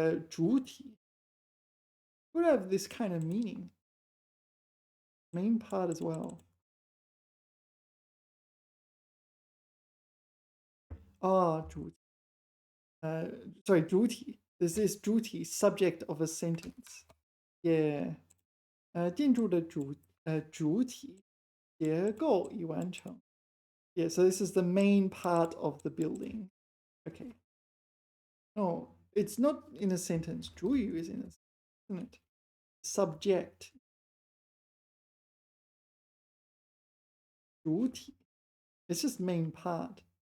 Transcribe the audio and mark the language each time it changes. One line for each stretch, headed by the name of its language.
English: 主体 would have this kind of meaning. Main part as well. Sorry, 主体. There's this 主体, subject of a sentence. Yeah.
Chinese: 建筑的主体结构已完成.
English: Yeah, so this is the main part of the building. Okay. No, it's not in a sentence. 主语 is in a sentence, isn't it? Subject. 主体.It's just main part.